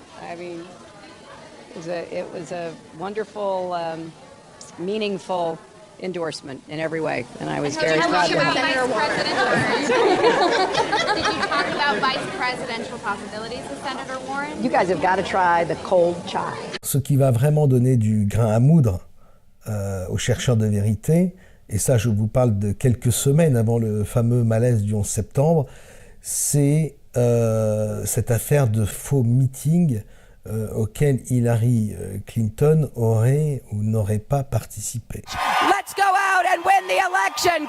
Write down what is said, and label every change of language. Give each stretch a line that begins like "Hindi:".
English: I mean, it was a wonderful, meaningful endorsement in every way, and I was very proud of her. Did you talk about vice presidential possibilities with Senator Warren? You guys have got to try the cold chai.
French: Ce qui va vraiment donner du grain à moudre aux chercheurs de vérité, et ça je vous parle de quelques semaines avant le fameux malaise du 11 septembre, c'est cette affaire de faux meeting auquel Hillary Clinton aurait ou n'aurait pas participé.
English: Let's go out and win the election.